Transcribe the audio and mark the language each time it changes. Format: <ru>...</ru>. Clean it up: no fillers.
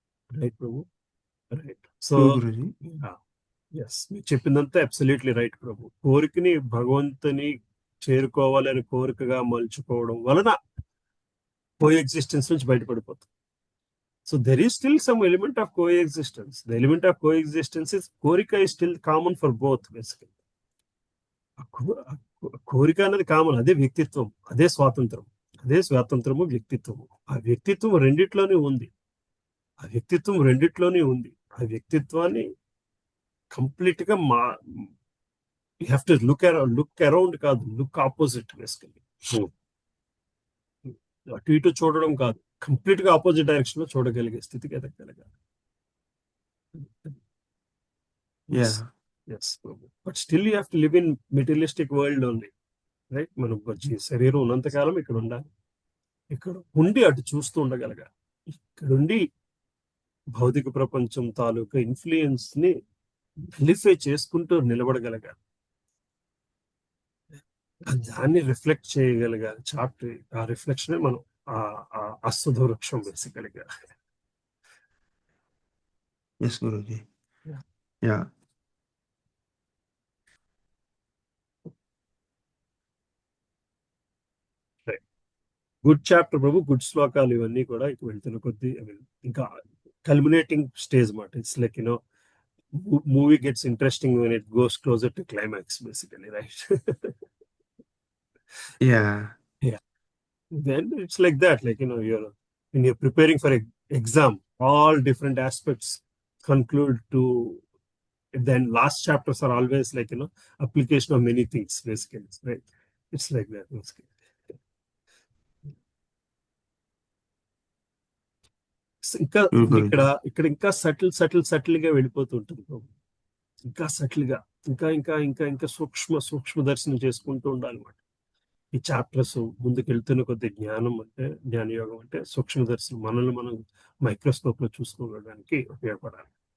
<te>Right ప్రభు, right. So</te> <en>True Guruji.</en> <te>Yes, మీరు చెప్పిందంతా absolutely right ప్రభు. కోరికని భగవంతుని చేరుకోవాలని కోరికగా మలుచుకోవడం వలన కోఎగ్జిస్టెన్స్ నుంచి బయటపడిపోతుంది.</te> <en>So there is still some element of coexistence. The element of coexistence is కోరిక is still common for both basically.</en> <te>కోరిక అనేది కామన్, అదే వ్యక్తిత్వం, అదే స్వాతంత్రం, అదే స్వాతంత్రము వ్యక్తిత్వము. ఆ వ్యక్తిత్వం రెండిట్లోనే ఉంది, ఆ వ్యక్తిత్వం రెండిట్లోనే ఉంది. ఆ వ్యక్తిత్వాన్ని కంప్లీట్ గా</te> <en>you have to look around</en> <te>కాదు, లుక్ ఆపోజిట్ బేసికల్లీ. అటు ఇటు చూడడం కాదు, కంప్లీట్ గా ఆపోజిట్ డైరెక్షన్ లో చూడగలిగే స్థితికి ఎదగలగాలి.</te> <en>Yeah. Yes, but still you have to live in materialistic world only, right?</en> <te>మనం శరీరం ఉన్నంతకాలం ఇక్కడ ఉండాలి, ఇక్కడ ఉండి అటు చూస్తూ ఉండగలగాలి, ఇక్కడుండి భౌతిక ప్రపంచం తాలూకా ఇన్ఫ్లుయెన్స్ ని నలిఫై చేసుకుంటూ నిలబడగలగాలి, దాన్ని రిఫ్లెక్ట్ చేయగలగాలి. చాప్ట్ ఆ రిఫ్లెక్షన్ మనం అశ్వధ వృక్షం బేసికల్గా.</te> <en>Yes, Guruji. Yeah. Yeah.</en> <te>Good chapter ప్రభు, గుడ్ శ్లోకాలు ఇవన్నీ కూడా ఇక వెళ్తున్న కొద్దీ ఇంకా కల్మినేటింగ్ స్టేజ్ మాట.</te> <en>It's like you know movie gets interesting when it goes closer to climax basically, right? Yeah. Then it's like that, like when you're preparing for an exam, all different aspects conclude to, then last chapters are always like application of many things basically, right? It's like that basically.</en> <te>ఇంకా ఇక్కడ ఇంకా subtle గా వెళ్ళిపోతూ ఉంటుంది, ఇంకా subtle గా ఇంకా ఇంకా ఇంకా ఇంకా సూక్ష్మ దర్శనం చేసుకుంటూ ఉండాలన్నమాట. ఈ చాప్టర్స్ ముందుకు వెళ్తున్న కొద్ది జ్ఞానయోగం అంటే సూక్ష్మ దర్శనం, మనల్ని మనం మైక్రోస్కోప్ లో చూసుకోవడానికి ఉపయోగపడాలి.</te>